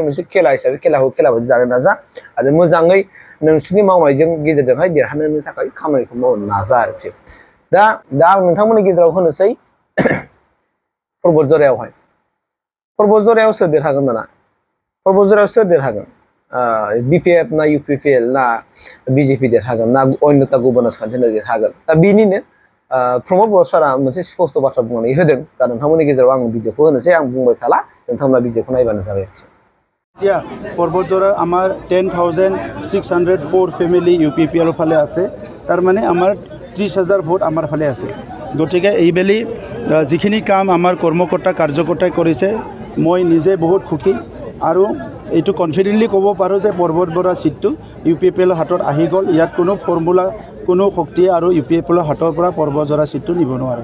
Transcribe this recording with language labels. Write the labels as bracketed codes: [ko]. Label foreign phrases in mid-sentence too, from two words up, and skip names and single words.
[brx] मोनसे खेला हिसाबै खेलाखौ खेला बायदि जानो नाजा आरो मोजाङै नोंसोरनि मावनायजों गेजेरजोंहाय देरहानो थाखाय खामानिखौ मावनो नाजा आरोखि दा आं नोंथांमोननि गेजेराव होनोसै पर्बतजरायावहाय पर्बतजरायाव सोर देरहागोन दाना पर्बतजरायाव सोर देरहागोन BPF ना UPPL ना BJP देरहागोन ना अन्यथा गुबुन राजखान्थियानो देरहागोन दा बेनिनो प्रमद बर' सारा मोनसे स्पस्ट बाथ्रा बुंनानै होदों दा नोंथांमोननि गेजेराव आं भिडिअखौ होनोसै आं बुंबाय थाला नोंथांमोना भिडिअखौ नायबानो जाबाय [as] এতিয়া पर्बतजरा আমাৰ 10,604 ফেমিলী UPPL ফালে আছে তাৰ মানে আমাৰ 30,000 ভোট আমাৰ ফালে আছে गतिके এইবেলি যিখিনি কাম আমাৰ কৰ্মকৰ্তা কাৰ্যকৰ্তাই কৰিছে মই নিজে বহুত সুখী আৰু এইটো কনফিডেন্টলি ক'ব পাৰোঁ যে पर्बतजरा সিটটো UPPL হাতত আহি গ'ল ইয়াত কোনো ফৰ্মুলা কোনো শক্তি আৰু UPPL হাতৰ পৰা पर्बतजरा সিটটো নিব নোৱাৰে